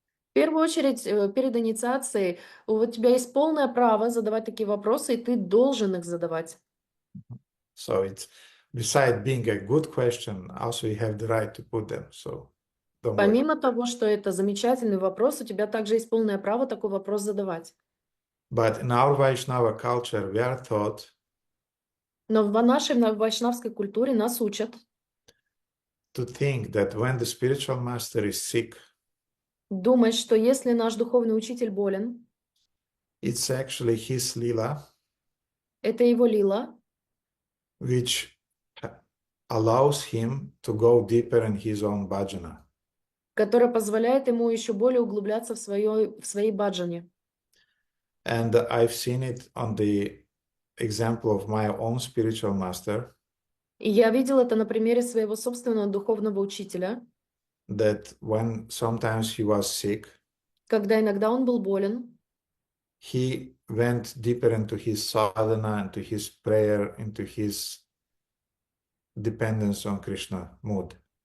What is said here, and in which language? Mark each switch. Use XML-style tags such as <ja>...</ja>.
<ru>В первую очередь, перед инициацией у тебя есть полное право задавать такие вопросы, и ты должен их задавать.</ru> <en>So it's besides being a good question, also you have the right to put them. So don't worry.</en> <ru>Помимо того, что это замечательный вопрос, у тебя также есть полное право такой вопрос задавать.</ru> <en>But in our Vaishnava culture, we are taught</en> <ru>Но в нашей вайшнавской культуре нас учат</ru> <en>to think that when the spiritual master is sick,</en> <ru>думать, что если наш духовный учитель болен,</ru> <en>it's actually his lila,</en> <ru>это его лила,</ru> <en>which allows him to go deeper in his own bhajana.</en> <ru>которая позволяет ему еще более углубляться в своей баджане.</ru> <en>And I've seen it on the example of my own spiritual master,</en> <ru>И я видела это на примере своего собственного духовного учителя,</ru> <en>that when sometimes he was sick,</en> <ru>когда иногда он был болен,</ru> <en>he went deeper into his sadhana, into his prayer, into his dependence on Krishna mood.</en>